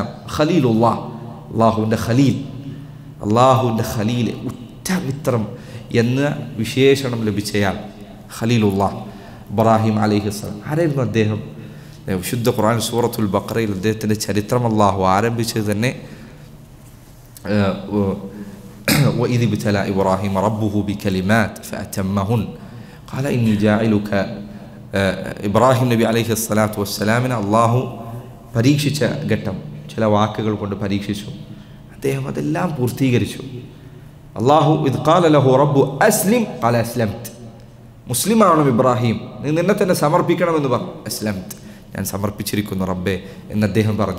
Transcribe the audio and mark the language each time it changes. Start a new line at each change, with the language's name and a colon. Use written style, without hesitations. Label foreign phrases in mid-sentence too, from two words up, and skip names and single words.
Malayalam: ഖലീലുല്ലാഹ്, അള്ളാഹുവിൻ്റെ ഖലീൽ, അള്ളാഹുവിൻ്റെ ഖലീൽ, ഉറ്റ മിത്രം എന്ന വിശേഷണം ലഭിച്ചയാൾ ഖലീലുല്ലാഹ് ഇബ്രാഹിം അലൈഹിസ്സലാം. ആരായിരുന്നു അദ്ദേഹം? വിശുദ്ധ ഖുർആൻ സൂറത്തുൽ ബഖറയിൽ അദ്ദേഹത്തിൻ്റെ ചരിത്രം അള്ളാഹു ആരംഭിച്ചത് തന്നെ
Arabic: وإذ ابتلى إبراهيم ربه بكلمات فأتمهن قال إني جاعلك.
Malayalam: ഇബ്രാഹിം നബി
Arabic: عليه الصلاة والسلام
Malayalam: അള്ളാഹു പരീക്ഷിച്ച ഘട്ടം, ചില വാക്കുകൾ കൊണ്ട് പരീക്ഷിച്ചു. അദ്ദേഹം അതെല്ലാം പൂർത്തീകരിച്ചു.
Arabic: الله إذ قال له ربه أسلم قال أسلمت.
Malayalam: മുസ്ലിമാവണം ഇബ്രാഹിം, നീ നിന്നെ തന്നെ സമർപ്പിക്കണമെന്ന് പറഞ്ഞു. അസ്ലംത്, ഞാൻ സമർപ്പിച്ചിരിക്കുന്നു റബ്ബേ എന്ന് അദ്ദേഹം പറഞ്ഞു.